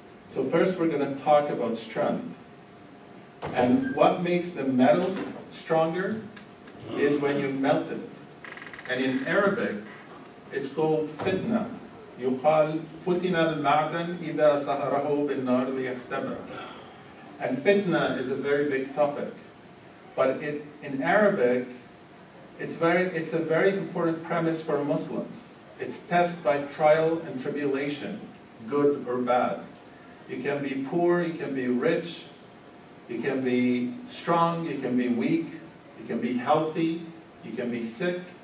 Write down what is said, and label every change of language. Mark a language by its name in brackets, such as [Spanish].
[English] So first we're going to talk about strength. And what makes the metal stronger is when you melt it. And in Arabic, it's called fitna. [Arabic] يقال فتن المعدن إذا سهره بالنار ليختبر. [English] And fitna is a very big topic. But in Arabic, it's a very important premise for Muslims. It's tested by trial and tribulation, good or bad. You can be poor, you can be rich, you can be strong, you can be weak, you can be healthy, you can be sick.